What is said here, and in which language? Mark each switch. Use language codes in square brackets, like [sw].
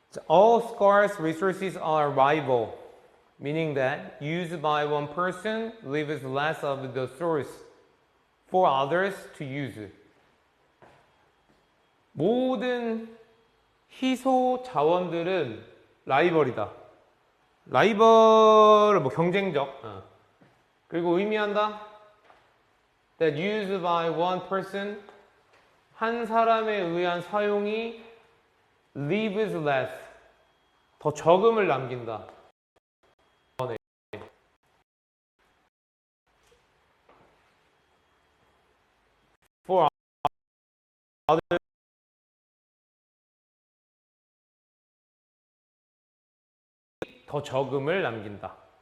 [en] All scarce resources are rival, meaning that used by one person leaves less of the source for others to use. [ko] 모든 희소 자원들은 라이벌이다. 라이벌은 뭐 경쟁적. 그리고 의미한다. [en] That used by one person [ko] 한 사람에 의한 사용이 [en] leaves less, [ko] 더 적음을 남긴다. [en] For other, [ko] 더 적음을 남긴다.